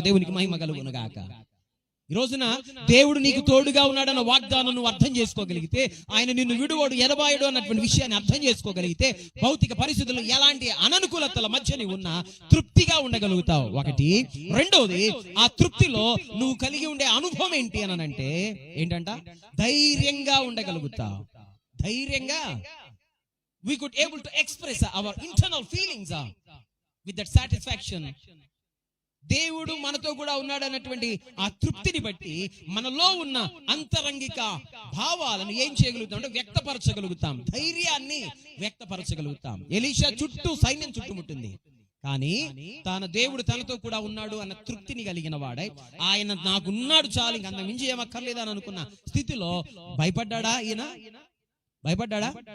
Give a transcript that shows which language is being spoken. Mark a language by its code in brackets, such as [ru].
[te] దేవునికి మహిమ కలుగును గాక. ఈ రోజున దేవుడు నీకు తోడుగా ఉన్నాడన్న వాగ్దానం నువ్వు అర్థం చేసుకోగలిగితే, ఆయన నిన్ను విడువడు ఎడబాయుడు అన్నటువంటి విషయాన్ని అర్థం చేసుకోగలిగితే, భౌతిక పరిస్థితులు ఎలాంటి అననుకూలతల మధ్య నీవు ఉన్నా తృప్తిగా ఉండగలుగుతావు. ఒకటి. రెండోది, ఆ తృప్తిలో నువ్వు కలిగి ఉండే అనుభవం ఏంటి అని అంటే, ఏంటంట, ధైర్యంగా ఉండగలుగుతావు. ధైర్యంగా [en] we could able to express our internal feelings with that satisfaction. [te] దేవుడు మనతో కూడా ఉన్నాడు అన్నటువంటి ఆ తృప్తిని బట్టి మనలో ఉన్న అంతరంగిక భావాలను ఏం చేయగలుగుతాం అంటే వ్యక్తపరచగలుగుతాం, ధైర్యాన్ని వ్యక్తపరచగలుగుతాం. ఎలీషా చుట్టూ సైన్యం చుట్టుముట్టింది, కానీ తన దేవుడు తనతో కూడా ఉన్నాడు అన్న తృప్తిని కలిగిన వాడై, ఆయన నాకున్నాడు చాలు, ఇంక అంత మించి ఏమక్కర్లేదా అని అనుకున్న స్థితిలో భయపడ్డా ఈయన? భయపడ్డా?